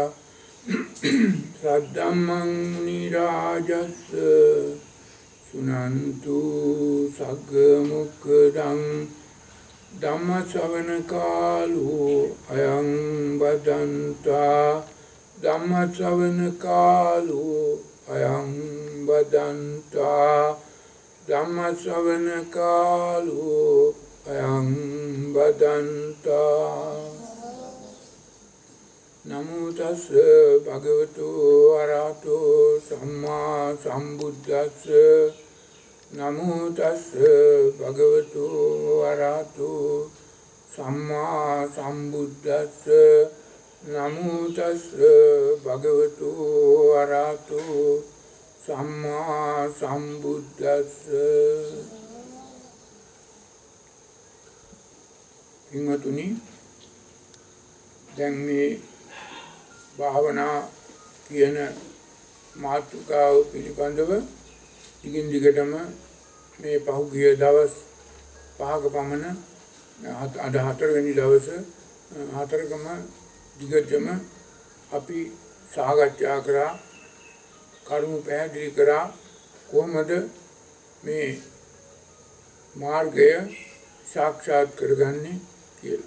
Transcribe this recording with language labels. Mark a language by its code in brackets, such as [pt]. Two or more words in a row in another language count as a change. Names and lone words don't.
[pi] सद्धम्मं मुनिराजस्य शृण्वन्तु सग्मुखदं धम्मश्रवणकालो अयं बदन्ता धम्मश्रवणकालो अयं बदन्ता धम्मश्रवणकालो अयं बदन्ता नमो तस्स भगवतो अरहतो सम्मा सम्बुद्धस्स नमो तस्स भगवतो अरहतो सम्मा सम्बुद्धस्स नमो तस्स भगवतो अरहतो सम्मा सम्बुद्धस्स [si] हिंगतुनि දැන් මේ භාවනා කියන මාතෘකාව පිළිබඳව දිගින් දිගටම මේ පහුගිය දවස් 5ක පමණ අද 4 වෙනි දවස 4කම දිගටම අපි සාකච්ඡා කරා කරුණු පැහැදිලි කරා කොහොමද මේ මාර්ගය සාක්ෂාත් කරගන්නේ කියලා.